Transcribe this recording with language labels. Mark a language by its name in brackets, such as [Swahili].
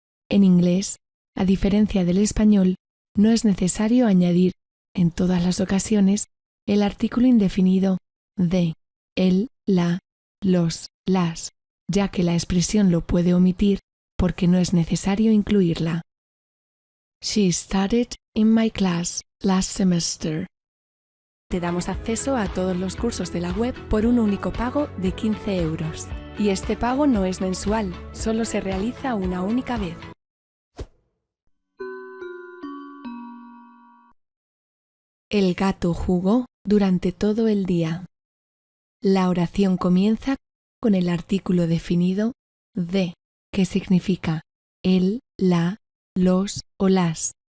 [Spanish] En inglés, a diferencia del español, no es necesario añadir en todas las ocasiones el artículo indefinido de, el, la, los, las, ya que la expresión lo puede omitir porque no es necesario incluirla. [English] She studied in my class last semester. [Spanish] Te damos acceso a todos los cursos de la web por un único pago de 15 euros. Y este pago no es mensual, solo se realiza una única vez. El gato jugó durante todo el día. La oración comienza con el artículo definido de, que significa el, la, los o las.